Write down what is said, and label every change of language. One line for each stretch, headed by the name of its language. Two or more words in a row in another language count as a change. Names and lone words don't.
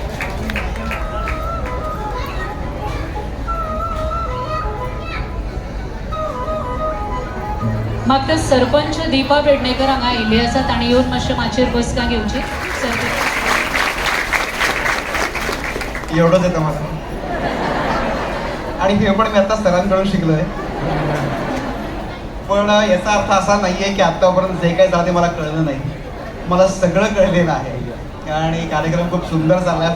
Konkani: म्हाका सरपंच दीपा पेडणेकर हांगा आयिल्ली आसा, ताणी येवन मातशें माचयेर बसका घेवची.
Marathi: एवढंच येतं मला, आणि हे पण मी आता सरांकडून शिकलोय. पण याचा अर्थ असा नाहीये की आतापर्यंत जे काही झालं ते मला कळलं नाही. मला सगळं कळलेलं आहे आणि कार्यक्रम खूप सुंदर चाललाय.